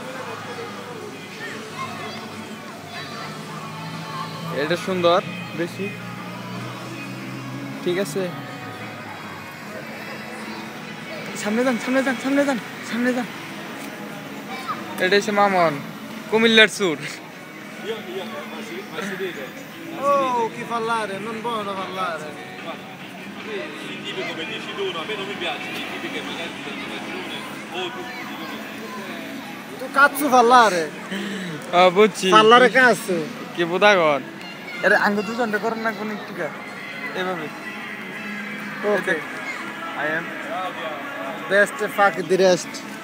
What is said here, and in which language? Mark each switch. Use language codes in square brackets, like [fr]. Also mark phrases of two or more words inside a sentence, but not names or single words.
[bn] এটা সুন্দর বেশি, ঠিক আছে সামনে যান সামনে যান সামনে যান সামনে যান। এটা হচ্ছে মামন কুমিল্লার সুর। [it] Oh, chi parlare, non buono parlare. I tipi come dici tu, no, a me non mi piace, i tipi che magari ti danno ragione o tu dici come... Tu cazzo parlare. [bn] বুঝছি [it] Parlare cazzo. [bn] কি বোধা কর এর আঙ্গ দুজনটা করেন না কোন একটু এভাবে। [en] Okay. I am Best fuck the rest.